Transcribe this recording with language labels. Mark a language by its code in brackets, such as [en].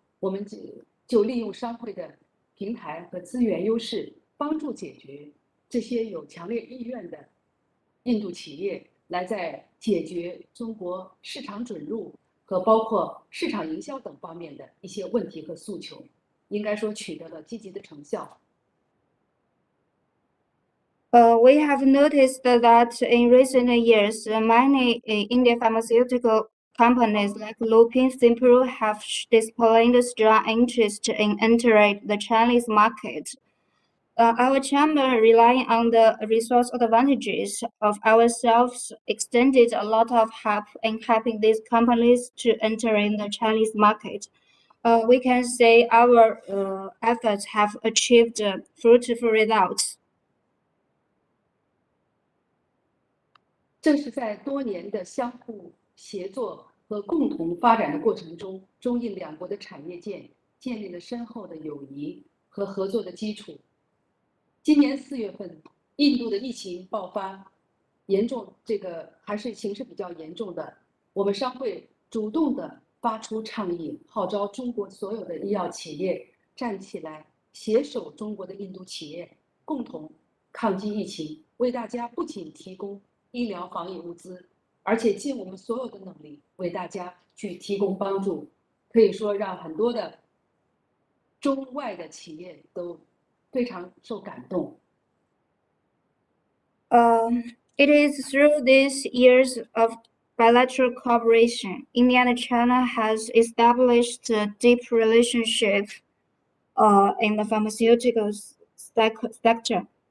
[zh] 我们就利用商会的平台和资源优势，帮助解决这些有强烈意愿的印度企业来在解决中国市场准入和包括市场营销等方面的一些问题和诉求，应该说取得了积极的成效。 [en] We have noticed that in recent years, many Indian pharmaceutical companies like Lupin Simpro have displayed strong interest in entering the Chinese market. Our chamber, relying on the resource advantages of ourselves, extended a lot of help in helping these companies to enter in the Chinese market. We can say our efforts have achieved fruitful results. [zh] 正是在多年的相互协作和共同发展的过程中，中印两国的产业界建立了深厚的友谊和合作的基础。今年4月份，印度的疫情爆发严重，还是形势比较严重的。我们商会主动的发出倡议，号召中国所有的医药企业站起来，携手中国的印度企业，共同抗击疫情，为大家不仅提供医疗防疫物资，而且尽我们所有的能力为大家去提供帮助。可以说，让很多的中外的企业都非常受感动。 [en] It is through these years of bilateral cooperation, India and China has established a deep relationship in the pharmaceutical sector.